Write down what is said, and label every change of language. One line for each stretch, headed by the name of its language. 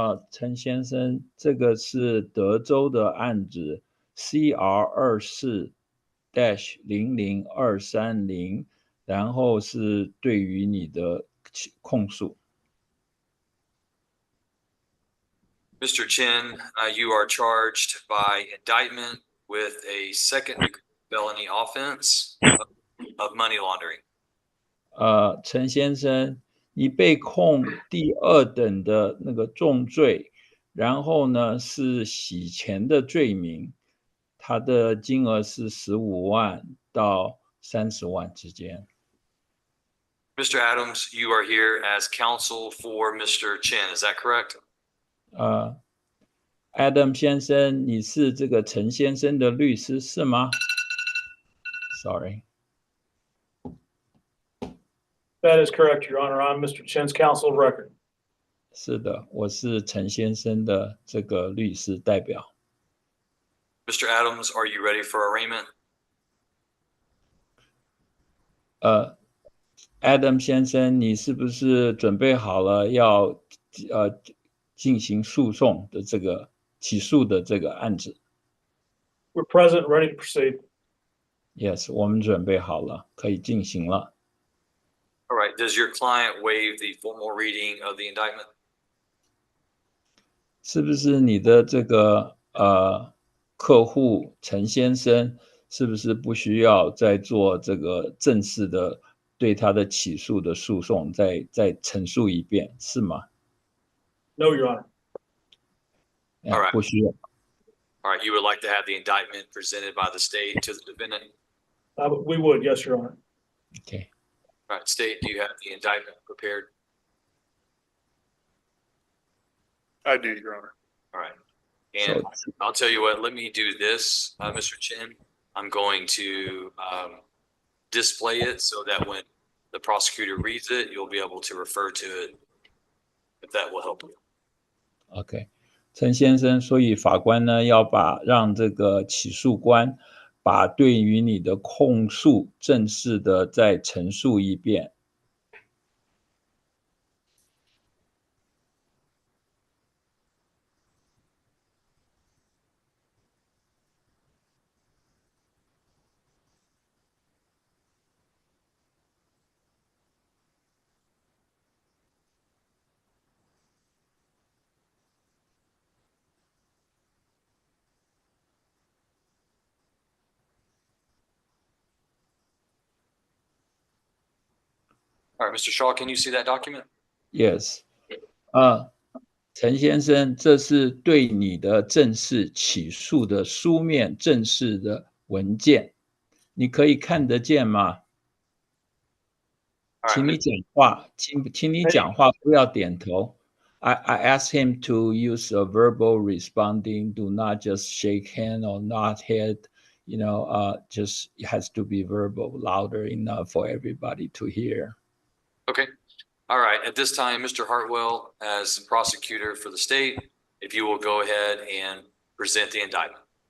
Chinese: 陈先生，这个是德州的案子 CR24-00230，然后是对于你的控诉。
English: Mr. Chen, you are charged by indictment with a second-degree felony offense of money laundering.
Chinese: 陈先生，你被控第二等的那个重罪，然后呢是洗钱的罪名，它的金额是15万到30万之间。
English: Mr. Adams, you are here as counsel for Mr. Chen, is that correct?
Chinese: Adam 先生，你是这个陈先生的律师是吗 ？Sorry.
English: That is correct, Your Honor. I'm Mr. Chen's counsel of record.
Chinese: 是的，我是陈先生的这个律师代表。
English: Mr. Adams, are you ready for arraignment?
Chinese: Adam 先生，你是不是准备好了要进行诉讼的这个起诉的这个案子？
English: We're present, ready to proceed.
Chinese: Yes，我们准备好了，可以进行了。
English: All right, does your client waive the formal reading of the indictment?
Chinese: 是不是你的这个客户陈先生，是不是不需要再做这个正式的对他的起诉的诉讼，再陈述一遍，是吗？
English: No, Your Honor. All right.
Chinese: 不需要。
English: All right, you would like to have the indictment presented by the state to the defendant? We would, yes, Your Honor. Okay. All right, state, do you have the indictment prepared? I do, Your Honor. All right. And I'll tell you what, let me do this, Mr. Chin. I'm going to display it so that when the prosecutor reads it, you'll be able to refer to it, if that will help you.
Chinese: OK， 陈先生，所以法官呢要让这个起诉官把对于你的控诉正式的再陈述一遍。
English: All right, Mr. Shaw, can you see that document?
Chinese: Yes， 陈先生，这是对你的正式起诉的书面正式的文件，你可以看得见吗？
English: All right,
Chinese: 请你讲话，请你讲话，不要点头。
English: I asked him to use a verbal responding, do not just shake hand or nod head, just it has to be verbal, louder enough for everybody to hear. okay. All right, at this time, Mr. Hartwell, as prosecutor for the state, if you will go ahead and present the indictment.